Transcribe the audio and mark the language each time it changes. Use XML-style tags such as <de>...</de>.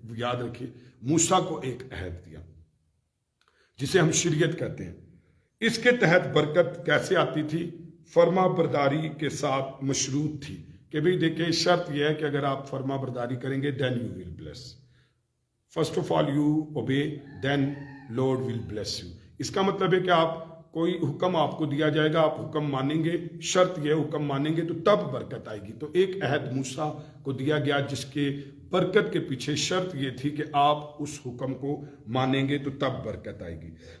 <ur>یاد رکھیے، موسیٰ کو ایک عہد دیا جسے ہم شریعت کہتے ہیں. اس کے تحت برکت کیسے آتی تھی؟ فرما برداری کے ساتھ مشروط تھی. کہ بھئی دیکھیں، شرط یہ ہے کہ اگر آپ فرما برداری کریں گے</ur> <en>then you will bless. First of all you obey, then Lord will bless you.</en> <ur>اس کا مطلب ہے کہ آپ کوئی حکم آپ کو دیا جائے گا، آپ حکم مانیں گے، شرط یہ حکم مانیں گے تو تب برکت آئے گی. تو ایک عہد موسیٰ کو دیا گیا جس کے برکت کے پیچھے شرط یہ تھی کہ آپ اس حکم کو مانیں گے تو تب برکت آئے گی.</ur>